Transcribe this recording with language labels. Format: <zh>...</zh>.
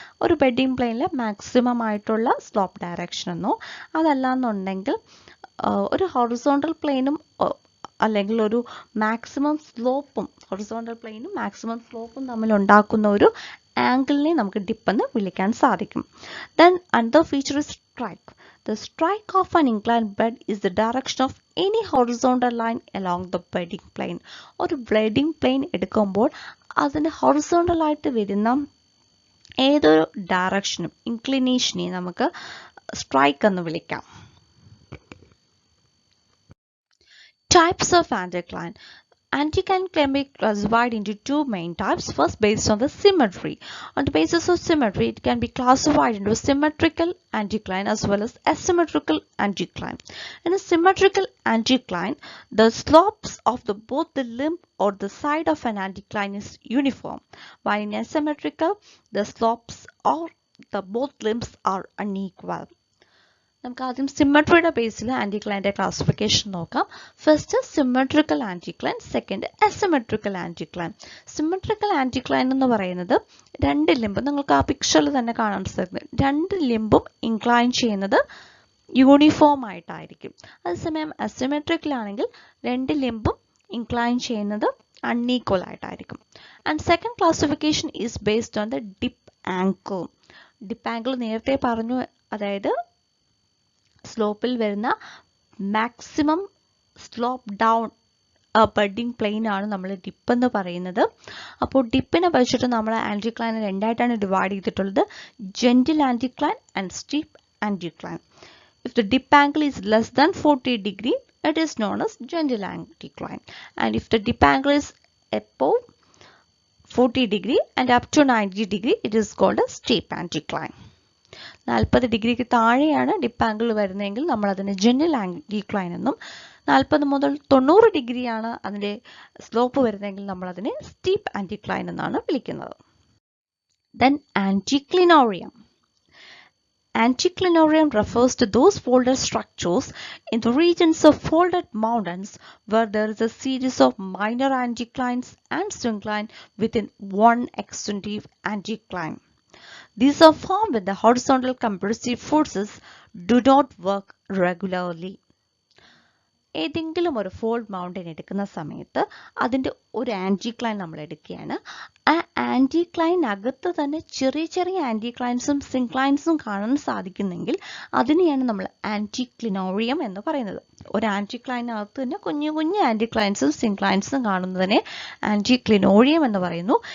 <ml>ഒരു ബെഡിങ് പ്ലെയിനിൽ മാക്സിമം ആയിട്ടുള്ള സ്ലോപ്പ് ഡയറക്ഷൻ എന്നോ, അതല്ലാന്നുണ്ടെങ്കിൽ ഒരു ഹൊറിസോണ്ടൽ പ്ലെയിനും അല്ലെങ്കിൽ ഒരു മാക്സിമം സ്ലോപ്പും ഹൊറിസോണ്ടൽ പ്ലെയിനും മാക്സിമം സ്ലോപ്പും തമ്മിൽ ഉണ്ടാക്കുന്ന ഒരു ആംഗിളിനെ നമുക്ക് ഡിപ്പ് എന്ന് വിളിക്കാൻ സാധിക്കും.</ml> <en>Then another feature is strike. The strike of an inclined bed is the direction of any horizontal line along the bedding plane.</en> <ml>ഒരു bedding plane എടുക്കുമ്പോൾ അതിന് ഹൊറിസോണ്ടൽ ആയിട്ട് വരുന്ന ഏതൊരു ഡയറക്ഷനും ഇൻക്ലിനേഷനെ നമുക്ക് സ്ട്രൈക്ക് എന്ന് വിളിക്കാം.</ml> <en>Types of anticline. Anticline can be classified into two main types. First, based on the symmetry. On the basis of symmetry, it can be classified into symmetrical anticline as well as asymmetrical anticline. In a symmetrical anticline, the slopes of both the limb or the side of an anticline is uniform, while in asymmetrical, the slopes of both limbs are unequal.</en> <ml>നമുക്ക് ആദ്യം സിമ്മട്രിയുടെ ബേസിൽ ആൻറ്റിക്ലൈൻ്റെ classification നോക്കാം.</ml> <en>First symmetrical anticline, second asymmetrical anticline.</en> <ml>Symmetrical ആൻറ്റിക്ലൈൻ എന്ന് പറയുന്നത് രണ്ട് limb, നിങ്ങൾക്ക് ആ പിക്ചറിൽ തന്നെ കാണാൻ സാധിക്കും, രണ്ട് ലിംബും ഇൻക്ലൈൻ ചെയ്യുന്നത് യൂണിഫോം ആയിട്ടായിരിക്കും. അതേസമയം അസിമെട്രിക്കലാണെങ്കിൽ രണ്ട് ലിംബും ഇൻക്ലൈൻ ചെയ്യുന്നത് അൺഈക്വൽ ആയിട്ടായിരിക്കും.</ml> <en>And second classification is based on the dip angle.</en> <ml>Dip angle നേരത്തെ പറഞ്ഞു, അതായത് സ്ലോപ്പിൽ വരുന്ന maximum slope down bedding plain ആണ് നമ്മൾ ഡിപ്പ് എന്ന് പറയുന്നത്. അപ്പോൾ ഡിപ്പിനെ വെച്ചിട്ട് നമ്മൾ ആൻറ്റിക്ലൈൻ രണ്ടായിട്ടാണ് ഡിവൈഡ് ചെയ്തിട്ടുള്ളത്: gentle ആൻറ്റിക്ലൈൻ and steep ആൻറ്റിക്ലൈൻ.</ml> <en>If the dip angle is less than 40 degree, it is known as gentle anticline, and if the dip angle is above 40 degree and up to 90 degree, it is called a steep anticline.</en> <ml>40 ഡിഗ്രിക്ക് താഴെയാണ് dip angle വരുന്നതെങ്കിൽ നമ്മൾ അതിനെ gentle ആൻറ്റിക്ലൈൻ എന്നും, 40 മുതൽ 90 ഡിഗ്രിയാണ് അതിൻ്റെ slope വരുന്നതെങ്കിൽ നമ്മൾ അതിനെ സ്റ്റീപ്പ് ആൻറ്റിക്ലൈൻ എന്നാണ് വിളിക്കുന്നത്.</ml> <en>Then anticlinorium. Anticlinorium refers to those folded structures in the regions of folded mountains where there is a series of minor anticlines and syncline within one extensive anticline. These are formed when the horizontal compressive forces do not work regularly.</en> <ml>ഏതെങ്കിലും ഒരു fold mountain എടുക്കുന്ന സമയത്ത് അതിൻ്റെ ഒരു ആൻറ്റിക്ലൈൻ നമ്മൾ എടുക്കുകയാണ്. ആ ആൻറ്റിക്ലൈനകത്ത് തന്നെ ചെറിയ ചെറിയ ആൻറ്റിക്ലൈൻസും സിൻക്ലൈൻസും കാണാൻ സാധിക്കുന്നെങ്കിൽ അതിനെയാണ് നമ്മൾ ആൻറ്റിക്ലിനോറിയം എന്ന് പറയുന്നത്. ഒരു ആൻറ്റിക്ലൈനകത്ത് തന്നെ കുഞ്ഞു കുഞ്ഞു ആൻറ്റിക്ലൈൻസും സിൻക്ലൈൻസും കാണുന്നതിനെ ആൻറ്റിക്ലിനോറിയം എന്ന് പറയുന്നു.</ml>